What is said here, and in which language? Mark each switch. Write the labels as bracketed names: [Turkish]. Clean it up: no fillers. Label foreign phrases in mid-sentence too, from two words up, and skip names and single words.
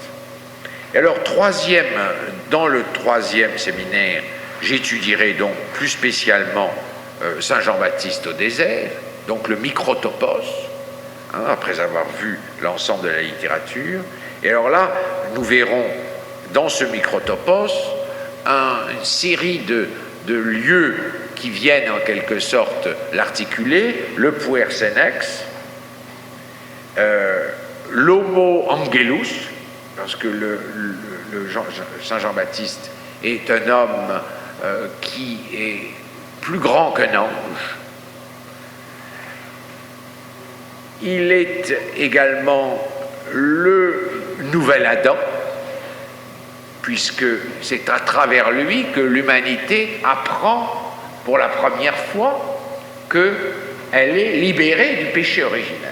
[French] Et alors, dans le troisième séminaire, j'étudierai donc plus spécialement Saint Jean-Baptiste au désert, donc le microtopos, après avoir vu l'ensemble de la littérature. Et alors là, nous verrons dans ce microtopos une série de lieux qui viennent en quelque sorte l'articuler, le [Latin] puer senex, [French] l' [Latin] homo angelus, [French] parce que Saint Jean-Baptiste est un homme qui est plus grand qu'un ange. Il est également le nouvel Adam, puisque c'est à travers lui que l'humanité apprend pour la première fois qu'elle est libérée du péché originel.